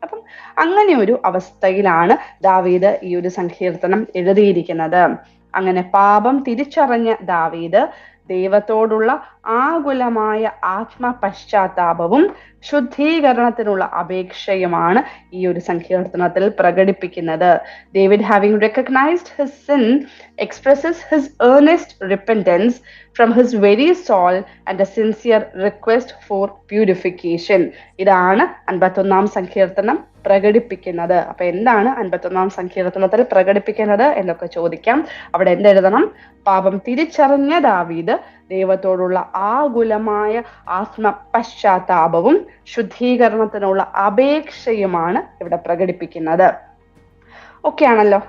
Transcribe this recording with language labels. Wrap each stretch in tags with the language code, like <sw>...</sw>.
<ml>അപ്പം അങ്ങനെ ഒരു അവസ്ഥയിലാണ് ദാവീദ് ഈ ഒരു സങ്കീർത്തനം എഴുതിയിരിക്കുന്നത്. അങ്ങനെ പാപം തിരിച്ചറിഞ്ഞ ദാവീദ് ദൈവത്തോടുള്ള ആകുലമായ ആത്മപശ്ചാത്താപവും ശുദ്ധീകരണത്തിനുള്ള അപേക്ഷയുമാണ് ഈ ഒരു സങ്കീർത്തനത്തിൽ പ്രകടിപ്പിക്കുന്നത്.</ml> <en>David, having recognized his sin, expresses his earnest repentance from his very soul and a sincere request for purification.</en> <ml>ഇതാണ് 51-ാം സങ്കീർത്തനം പ്രകടിപ്പിക്കുന്നത്. അപ്പൊ എന്താണ് 51-ാം സങ്കീർത്തനത്തിൽ പ്രകടിപ്പിക്കുന്നത് എന്നൊക്കെ ചോദിക്കാം. അവിടെ എന്തെഴുതണം? പാപം തിരിച്ചറിഞ്ഞ ദാവീദ് ദൈവത്തോടുള്ള ആകുലമായ ആത്മപശ്ചാത്താപവും ശുദ്ധീകരണത്തിനുള്ള അപേക്ഷയുമാണ് ഇവിടെ പ്രകടിപ്പിക്കുന്നത്. ഓക്കെ ആണല്ലോ?</ml>